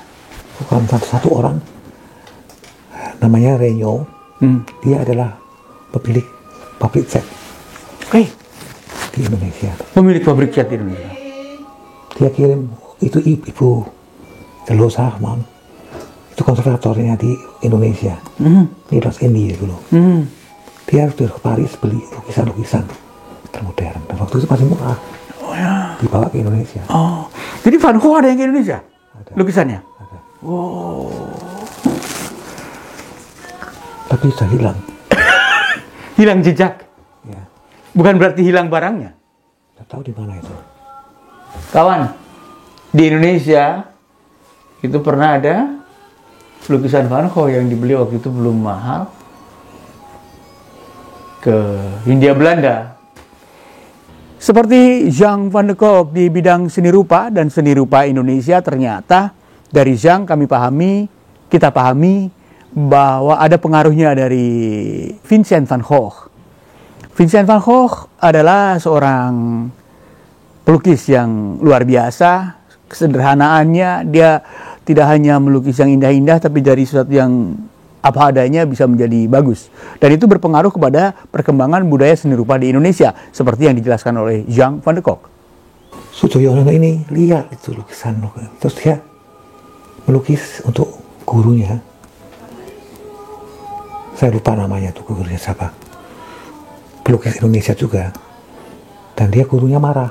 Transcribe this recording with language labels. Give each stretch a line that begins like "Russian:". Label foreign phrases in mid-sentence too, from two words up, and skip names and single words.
Indonesian: Bukan satu orang, namanya Renyo. Dia adalah pemilik pabrik cat Oke. di Indonesia. Pemilik pabrik cat di Indonesia. Dia kirim itu ibu Telo Sarman, itu konservatornya di Indonesia. Nederlands-Indië dulu. Dia harus ke Paris beli lukisan-lukisan termodern. Dan waktu itu masih murah. Oh ya. Dibawa ke Indonesia. Oh. Jadi Van Gogh ada yang ke Indonesia? Ada. Lukisannya? Ada. Oh. Tapi sudah hilang. Hilang jejak. Ya. Bukan berarti hilang barangnya. Tidak tahu di mana itu. Kawan, di Indonesia itu pernah ada lukisan Van Gogh yang dibeli waktu itu belum mahal ke Hindia Belanda. Seperti Jean van de Kok di bidang seni rupa dan seni rupa Indonesia, ternyata dari Jean kita pahami bahwa ada pengaruhnya dari Vincent van Gogh. Vincent van Gogh adalah seorang pelukis yang luar biasa. Kesederhanaannya, dia tidak hanya melukis yang indah-indah, tapi dari sesuatu yang apa adanya bisa menjadi bagus. Dan itu berpengaruh kepada perkembangan budaya seni rupa di Indonesia, seperti yang dijelaskan oleh Jean van de Kok. Sujoyono ini lihat itu lukisan, terus dia melukis untuk gurunya. Saya lupa namanya tuh gurunya siapa. Pelukis Indonesia juga. Dan dia gurunya marah.